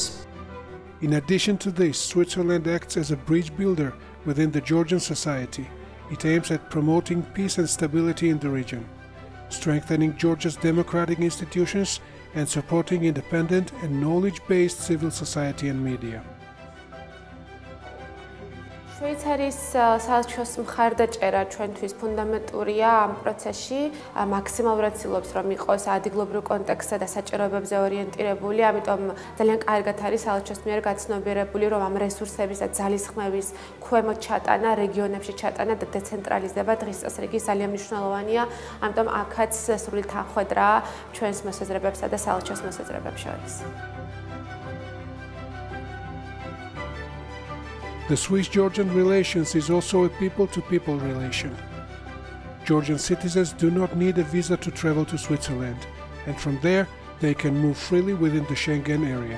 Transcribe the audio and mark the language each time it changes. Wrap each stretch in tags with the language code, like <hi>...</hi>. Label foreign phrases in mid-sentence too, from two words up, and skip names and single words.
<en>In addition to this, Switzerland acts as a bridge builder within the Georgian society. It aims at promoting peace and stability in the region, strengthening Georgia's democratic institutions, and supporting independent and knowledge-based civil society and media.</en> <ka>შვეიცარიის საელჩოს მხარდაჭერა ჩვენთვის ფუნდამენტურია ამ პროცესში. მაქსიმალურად ცდილობს, რომ იყოს ადგილობრივ კონტექსტსა და საჭიროებებზე ორიენტირებული, ამიტომ ძალიან კარგად არის საელჩოს მიერ გაცნობიერებული, რომ ამ რესურსების და ძალისხმევის ქვემოთ ჩატანა, რეგიონებში ჩატანა და დეცენტრალიზება დღის წესრიგი ძალიან მნიშვნელოვანია. ამიტომ აქაც სრული თანხმედრაა ჩვენს მოსაზრებებსა და საელჩოს მოსაზრებებს შორის.</ka> <en>The Swiss-Georgian relations is also a people-to-people relation. Georgian citizens do not need a visa to travel to Switzerland, and from there they can move freely within the Schengen area.</en>